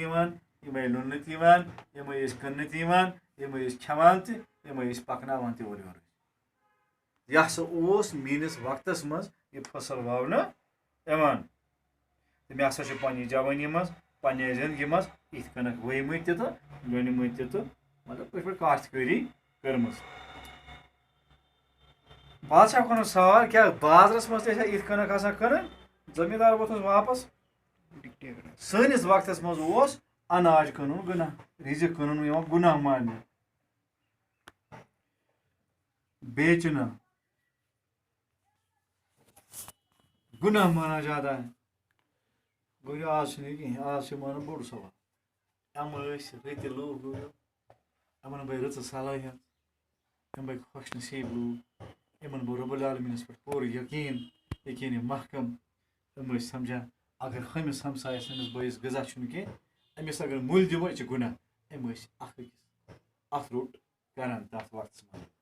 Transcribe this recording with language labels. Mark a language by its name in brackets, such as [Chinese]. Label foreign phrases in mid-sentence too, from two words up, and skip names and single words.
[Kashmiri] یِوان یِمے لوننہٕ تہِ یِوان یِمے ٲسۍ کٕننہٕ تہِ یِوان یِمے ٲسۍ کھٮ۪وان تہِ یِمے ٲسۍ پکناوان تہِ اورٕ یورٕ یہِ ہسا اوس میٲنِس وقتس منٛز یہِ فصل وونہٕ یِوان تہٕ مےٚ ہسا چھُ پننہِ جوٲنی منٛز پننہِ زندگی منٛز یِتھ کٔنۍ ؤیمٕتۍ تہِ تہٕ لوٗنمٕتۍ تہِ تہٕ مطلب یِتھ پٲٹھۍ کاشتکٲری کٔرمٕژ بادشاہ کوٚرُن سوال کیٛاہ بازرس منٛز تہِ ٲسیا یِتھ کٔنۍ آسان کٕنٕنۍ زٔمیٖندار ووٚتھُس واپس سٲنِس وقتس منٛز اوس اناج کٕنُن گُناہ رِزق کٕنُن یِوان گُناہ ماننہٕ بیچنا [Urdu] گُناہ مانا جاتا ہے [Kashmiri] گوٚو آز چھُنہٕ یہِ کِہیٖنۍ آز چھُ مانُن بوٚڑ سوال یِم ٲسۍ رٕتۍ لوٗکھ گوٚو یِمن بے رٕژٕ صلٲحیت یِم بے خۄش نصیٖب لوٗکھ یِمن بوٚر رۄب العالمیٖنس پٮ۪ٹھ پوٗرٕ یقیٖن محکم یِم ٲسۍ سمجھان اگر ہُمِس ہمسایس سٲنِس بٲیِس غذا چھُنہٕ کینٛہہ أمِس اگر مٔلۍ دِمو یہِ چھُ گُناہ یِم ٲسۍ اکھ أکِس اَتھ روٚٹ کران تَتھ وقتس منٛز